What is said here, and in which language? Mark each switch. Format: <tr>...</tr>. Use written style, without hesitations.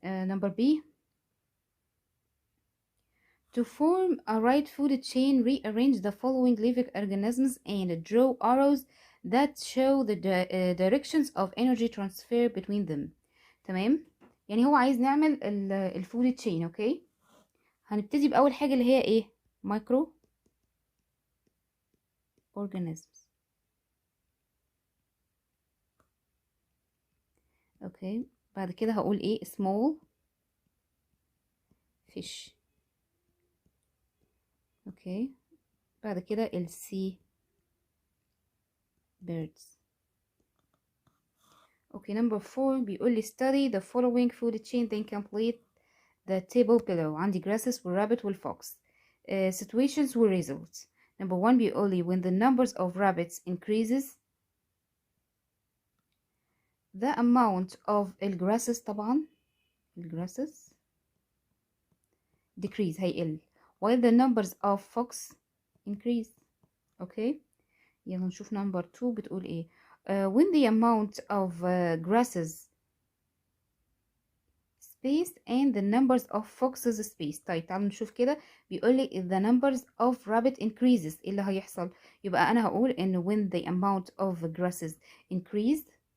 <en>number B, to form a right food chain rearrange the following living organisms and draw arrows that show the directions of energy transfer between them.</en> <ar>تمام. يعني هو عايز نعمل الفود تشين. اوكي. هنبتدي بأول حاجة اللي هي ايه مايكرو organisms. اوكي. بعد كده هقول ايه small fish.</ar> <en>Okay.</en> <ar>بعد كده ال sea birds.</ar> <en>okay, number 4</en> <ar>بيقول لي</ar> <en>study the following food chain then complete the table below. عندي grasses والrabbit والfox. situations results. number 1</en> <ar>بيقول لي</ar> <en>when the numbers of rabbits increases the amount of الgrasses</en> <ar>طبعا</ar> <en>الgrasses decrease</en> <ar>هيقل</ar> <en>while the numbers of fox increase. okay.</en> <ar>يلا نشوف number 2 بتقول ايه.</ar> <en>when the amount of grasses space and the numbers of foxes space.</en> <ar>طيب تعالوا نشوف كده. بيقول لي</ar> <en>the numbers of rabbit increases</en> <ar>ايه اللي هيحصل. يبقى انا هقول ان</ar> <en>when the amount of grasses increase.</en>